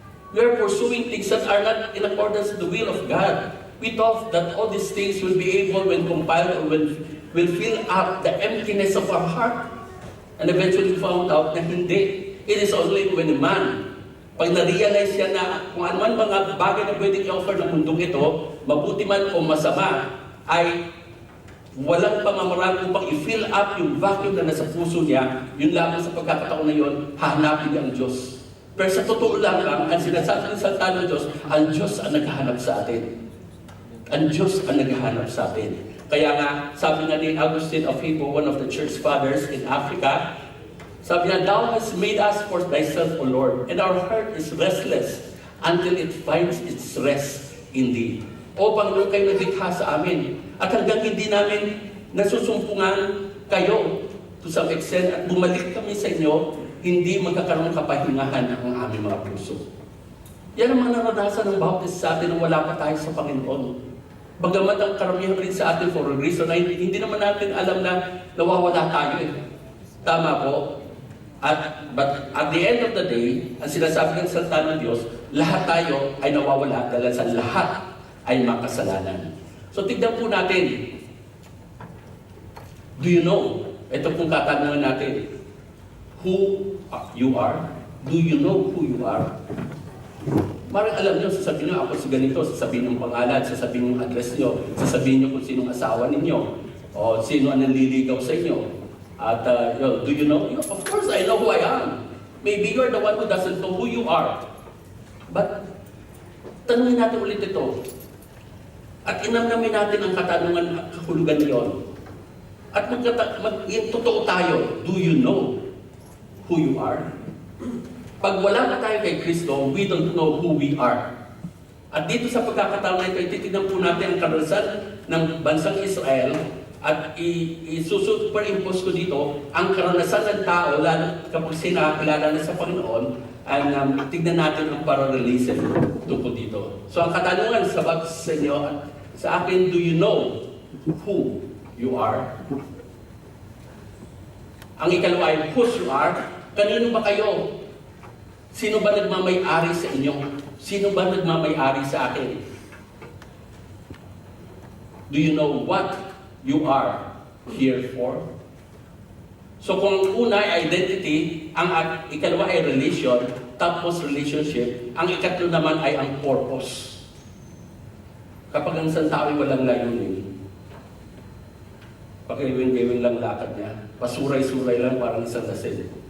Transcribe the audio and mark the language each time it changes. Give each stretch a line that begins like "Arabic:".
English: We are pursuing things that are not in accordance with the will of God. We thought that all these things will be able, when compiled, or will fill up the emptiness of our heart. And eventually found out
Filipino: na hindi.
English: It is only when a man,
Filipino: pag na-realize siya na kung ano man mga bagay na pwedeng i-offer ng mundong ito, mabuti man o masama, ay walang pamamaraan upang i-fill up yung vacuum na nasa puso niya, yun lamang sa pagkakataon na yun, hahanapin niya ang Diyos. Pero sa totoo lang, ang sinasabi ng salita ng Diyos, ang Diyos ang naghahanap sa atin. Ang Diyos ang naghahanap sa atin. Kaya nga, sabi nga ni
English: Augustine of Hippo, one of the church fathers in Africa,
Filipino: sabi niya,
English: "Thou hast made us for thyself, O Lord, and our heart is restless until it finds its rest in thee."
Filipino: O Panginoon, kayo naglikha sa amin. At hanggang hindi namin nasusumpungan kayo
English: to some extent
Filipino: at bumalik kami sa inyo, hindi magkakaroon kapahingahan ang aming mga puso. Yan ang mga naranasan ng bawat isa sa atin nung wala pa tayo sa Panginoon. Bagamat ang karamihan rin sa atin
English: for a reason
Filipino: na hindi naman natin alam na nawawala tayo eh. Tama po.
English: But at the end of the day,
Filipino: ang sinasabi ng salita ng Diyos, lahat tayo ay nawawala dahil sa lahat ay makasalanan. So tignan po natin.
English: Do you know?
Filipino: Ito pong katanungan natin.
English: Who you are? Do you know who you are?
Filipino: Marang alam niyo, sasabihin niyo, ako si ganito, sasabihin niyo pangalan, sasabihin niyo address niyo, sasabihin niyo kung sinong asawa ninyo, o sino ang nanliligaw sa inyo.
English: At do you know? Of course, I know who I am. Maybe you're the one who doesn't know who you are. But,
Filipino: tanungin natin ulit ito. At inamnamin natin ang katanungan at kahulugan niyon. At totoo tayo,
English: do you know who you are?
Filipino: Pag wala na tayo kay Kristo,
English: we don't know who we are.
Filipino: At dito sa pagkakataon na ito, titignan po natin ang karanasan ng bansang Israel at i-superimpose ko dito ang karanasan ng tao, lalo kapag sinakilala na sa Panginoon, And tignan natin ang parallelism tungkol dito. So ang katanungan sa inyo, sa akin,
English: do you know who you are?
Filipino: Ang ikalawa ay
English: whose you are.
Filipino: Kanino ba kayo? Sino ba nagmamay-ari sa inyo? Sino ba nagmamay-ari sa akin?
English: Do you know what you are here for?
Filipino: So kung ang una ay identity, ang ikalawa ay relation, tapos relationship, ang ikatlo naman ay ang purpose. Kapag ang isang tao ay walang layunin, pakiwing-giwing lang lakad niya, pasuray-suray lang parang isang lasing.